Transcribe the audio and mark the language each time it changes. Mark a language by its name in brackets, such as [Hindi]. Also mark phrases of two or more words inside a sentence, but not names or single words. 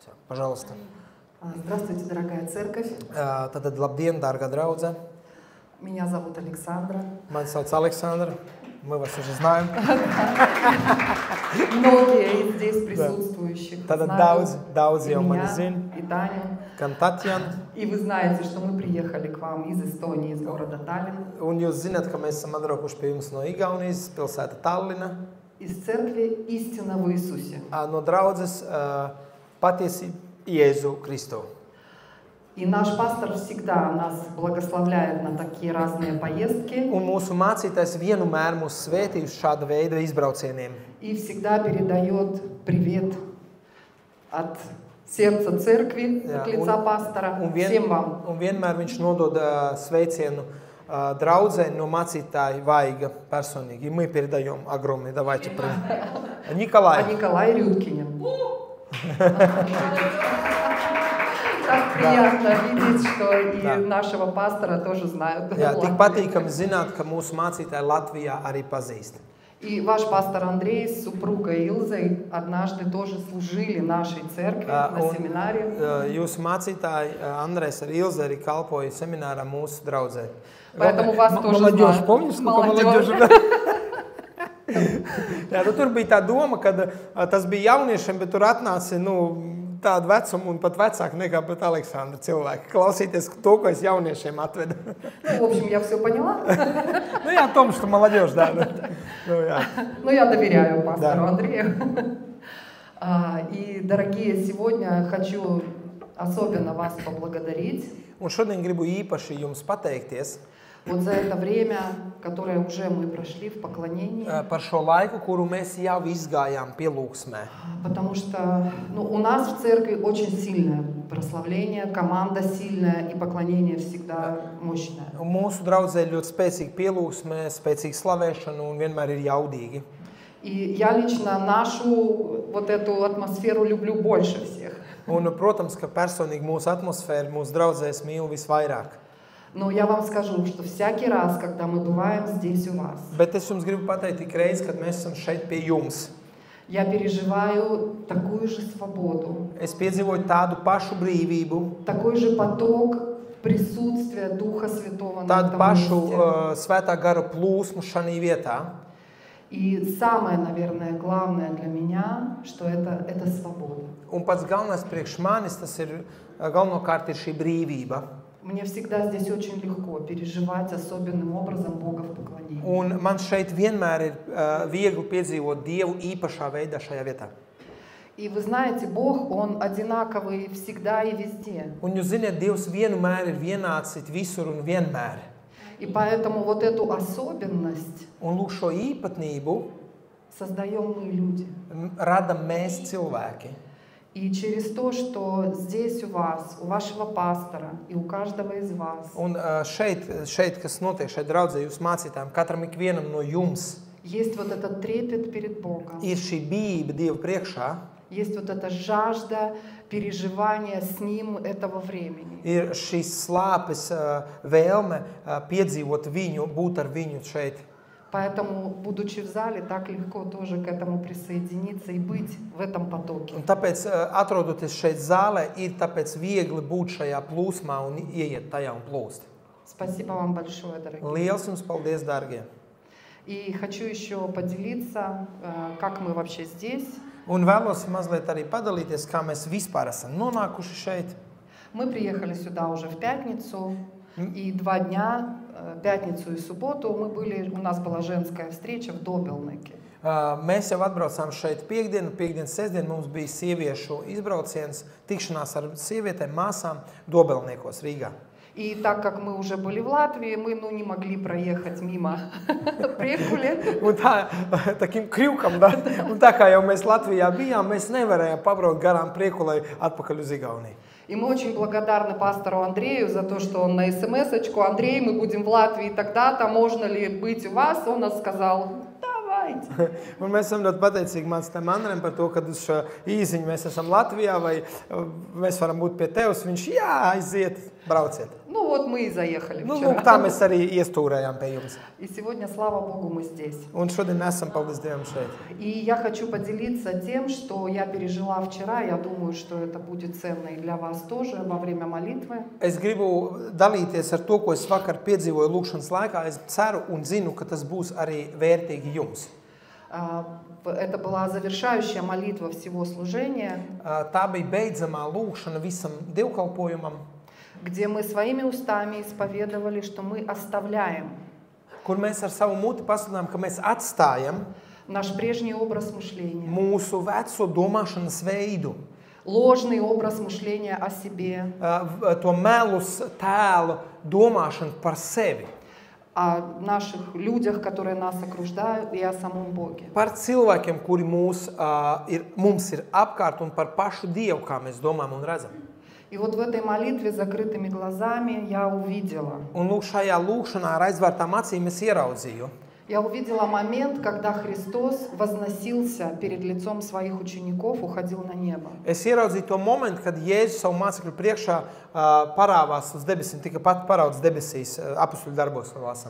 [Russian] Пожалуйста. Здравствуйте, дорогая церковь. [Latvian] Tad labdien, dārgā draudze. [Russian] Меня зовут Александра. [Latvian] Mani sauc Aleksandra. [Russian] Мы вас уже знаем. Многие из здесь присутствующих [Latvian] Tad [Russian] знают [Latvian] daudz [Russian] и [Latvian] jau mani [Russian] меня, [Latvian] zina. [Russian] и Таню. [Latvian] Gan Tatjana. [Russian] И вы знаете, что мы приехали к вам из Эстонии, из города Таллин. [Latvian] Un jūs zināt, ka mēs esam atbraukuši pie jums no Igaunijas, pilsēta Tallina. [Russian] Из церкви истина в Иисусе. [Latvian] No draudzes patiesi Jēzu Kristu. [Russian] И наш пастор всегда нас благословляет на такие разные поездки. [Latvian] Un mūsu mācītājs vienmēr mūs svētī uz šāda veida izbraucieniem. [Russian] И всегда передает привет от сердца церкви, от лица пастора, всем вам. [Latvian] Un vienmēr viņš nodod sveicienu draudzē no mācītāja Vaiga personīgi. [Russian] И мы передаем огромный. Давайте Николай. А Николай Рюдкинин. Так приятно видеть, что и нашего пастора тоже знают. [Latvian] Jā, tik patīkami zināt, ka mūsu mācītāji Latvijā arī pazīst. [Russian] И ваш пастор Андрей с супругой Илзой однажды тоже служили нашей церкви на семинаре. [Latvian] Jūsu mācītāji Andrejs ar Ilzi arī kalpoja seminārā mūsu draudzē. [Russian] Поэтому вас тоже Молодежь, знают. помнишь, сколько молодежи? [Latvian] Jā, tur bija tā doma, ka tas bija jauniešiem, bet tur atnāca, tādu vecumu un pat vecāku nekā pat Aleksandra cilvēki. Klausīties to, ko es jauniešiem atvedu. [Russian] В общем, я все поняла. Я о том, что молодежь, да. Я доверяю пастору Андрею. И, дорогие, сегодня хочу особенно вас поблагодарить. [Latvian] Un šodien gribu īpaši jums pateikties [Russian] Вот за это время, которое уже мы прошли в поклонении. [Latvian] Par šo laiku, kuru mēs jau izgājām pielūgsmē. [Russian] Потому что у нас в церкви очень сильное прославление, команда сильная и поклонение всегда мощное. [Latvian] Mūsu draudzē ļoti spēcīga pielūgsme, spēcīga slavēšana un vienmēr ir jaudīgi. [Russian] И я лично нашу вот эту атмосферу люблю больше всех. [Latvian] Un, protams, ka personīgi mūsu atmosfēru, mūsu draudzēs mīlu visvairāk. [Russian] Но я вам скажу, что всякий раз, когда мы бываем здесь у вас, [Latvian] Bet es jums gribu pateikt tik reiz, kad mēs esam šeit pie jums. [Russian] я переживаю такую же свободу, [Latvian] Es piedzīvoju tādu pašu brīvību, [Russian] такой же поток присутствия Духа Святого на [Latvian] tādu [Russian] этом [Latvian] pašu [Russian] месте. [Latvian] svētā gara plūsmu šajā vietā. [Russian] И самое, наверное, главное для меня, что это свобода. [Latvian] Un pats galvenais priekš manis, tas ir galvenokārt ir šī brīvība. [Russian] Мне всегда здесь очень легко переживать особенным образом Бога в поклонении. [Latvian] Un man šeit vienmēr ir viegli piedzīvot Dievu īpašā veidā šajā vietā. [Russian] И вы знаете, Бог, Он одинаковый всегда и везде. [Latvian] Un jūs ziniet, Dievs vienmēr ir vienāds visur un vienmēr. [Russian] И поэтому вот эту особенность [Latvian] Un lūk šo īpatnību [Russian] создаем мы, люди. [Latvian] radam mēs cilvēki. [Russian] И через то, что здесь у вас, у вашего пастора и у каждого из вас [Latvian] Un šeit, kas notiek, šeit draudzē jūs mācītājiem, katram ikvienam no jums [Russian] есть вот этот трепет перед Богом, [Latvian] ir šī bijība Dievu priekšā, [Russian] есть вот эта жажда переживания с Ним этого времени. [Latvian] ir šīs slāpes vēlme piedzīvot viņu, būt ar viņu šeit. [Russian] Поэтому, будучи в зале, так легко тоже к этому присоединиться и быть в этом потоке. [Latvian] Un tāpēc, atrodoties šeit zālē, ir tāpēc viegli būt šajā plūsmā un ieiet tajā un plūst. [Russian] Спасибо вам большое, дорогие. [Latvian] Liels jums paldies, dārgie! [Russian] И хочу еще поделиться, как мы вообще здесь. [Latvian] Un vēlos mazliet arī padalīties, kā mēs vispār esam nonākuši šeit. [Russian] Мы приехали сюда уже в пятницу, и 2 дня, пятницу и субботу, у нас была женская встреча в Добелнеке. [Latvian] Mēs jau atbraucām šeit piekdienu, sestdienu mums bija sieviešu izbrauciens, tikšanās ar sievietēm, māsām Dobelniekos Rīgā. [Russian] И так как мы уже были в Латвии, мы не могли проехать мимо Priekule. Un takim krivkam, da? [Latvian] Un tā kā jau mēs Latvijā bijām, mēs nevarējām pabraukt garām Priekulei atpakaļ uz Igauniju. [Russian] И мы очень благодарны пастору Андрею за то, что он на смс-очку: Андрей, мы будем в Латвии тогда-то, можно ли быть у вас? Он нас сказал: давайте. [Latvian] Un mēs esam ļoti pateicīgi mācītājiem Andriem par to, kad uz šo īziņu mēs esam Latvijā vai mēs varam būt pie tevis. Viņš, jā, aiziet, brauciet. [Russian] В вот мы и заехали [Latvian] Nu, [Russian] вчера. [Latvian] tā mēs arī iestūrējām pie jums. [Russian] И сегодня, слава Богу, мы здесь. [Latvian] Un šodien esam, paldies Dievam, šeit. [Russian] И я хочу поделиться тем, что я пережила вчера. Я думаю, что это будет ценно и для вас тоже во время молитвы. [Latvian] Es gribu dalīties ar to, ko es vakar piedzīvoju lūkšanas laikā. Es ceru un zinu, ka tas būs arī vērtīgi jums. [Russian] Это была завершающая молитва всего служения, [Latvian] Tā bija beidzamā lūkšana visam dievkalpojumam, [Russian] где мы своими устами исповедовали, что мы оставляем [Latvian] kur mēs ar savu muti pasludinām, ka mēs atstājam [Russian] наш прежний образ мышления, [Latvian] mūsu veco domāšanas veidu, [Russian] ложный образ мышления о себе, [Latvian] to melus tēlu domāšanu par sevi, [Russian] о наших людях, которые нас окружают, и о самом Боге. [Latvian] par cilvēkiem, kuri mums ir apkārt un par pašu Dievu, kā mēs domājam un redzam. [Russian] И вот в этой молитве с закрытыми глазами я увидела. [Latvian] Un lūk, šajā lūkšanā ar aizvērtām acīm es ieraudzīju. [Russian] Я увидела момент, когда Христос возносился перед лицом своих учеников, уходил на небо. [Latvian] Es ieraudzīju to momentu, kad Jēzus savu mācekļu priekšā parāvās uz debesīm, tika pat paraudzis debesīs, apustuļu darbos lasām.